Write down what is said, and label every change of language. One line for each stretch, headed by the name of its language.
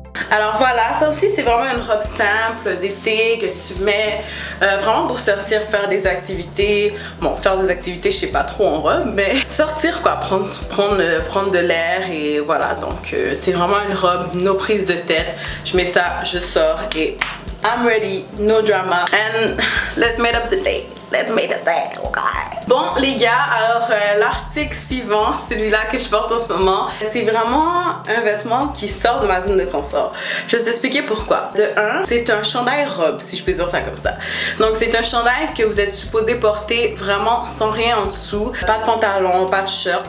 French: Alors voilà, ça aussi c'est vraiment une robe simple d'été que tu mets vraiment pour sortir, faire des activités. Bon, faire des activités je sais pas trop en robe, mais sortir quoi, prendre de l'air et voilà. Donc c'est vraiment une robe, no prise de tête. Je mets ça, je sors et
English: I'm ready, no drama. And let's make up the day. Let's make it day, okay?
French: Bon les gars, alors l'article suivant, celui-là que je porte en ce moment, c'est vraiment un vêtement qui sort de ma zone de confort. Je vais vous expliquer pourquoi. De un, c'est un chandail robe, si je peux dire ça comme ça. Donc c'est un chandail que vous êtes supposé porter vraiment sans rien en dessous, pas de pantalon, pas de shirt.